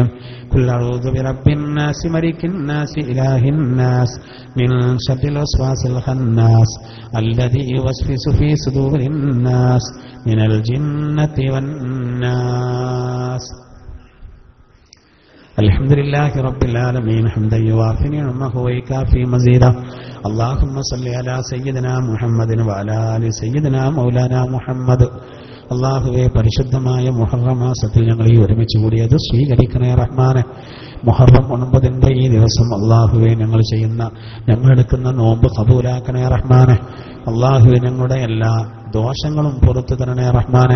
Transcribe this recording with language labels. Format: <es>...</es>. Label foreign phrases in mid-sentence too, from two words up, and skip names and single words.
<ar>قل أعوذ برب الناس ملك الناس إله الناس من شر الوسواس الخناس الذي يوسوس في صدور الناس من الجنة والناس. الحمد لله رب العالمين حمدا يوافي نعمه ويكافي مزيدا. اللهم صل على سيدنا محمد وعلى آل سيدنا مولانا محمد.</ar> <ml>അള്ളാഹുവെ, പരിശുദ്ധമായ മുഹറം മാസത്തിൽ ഞങ്ങൾ ഈ ഒരുമിച്ച് കൂടിയത് സ്വീകരിക്കണേ റഹ്മാനെ. മുഹറം 9 ഈ ദിവസം അള്ളാഹുവെ ഞങ്ങൾ എടുക്കുന്ന നോമ്പ് കബൂലാക്കണേ റഹ്മാനെ. അള്ളാഹുവെ, ഞങ്ങളുടെ എല്ലാ ദോഷങ്ങളും പുറത്തു തരണേ റഹ്മാനെ.</ml>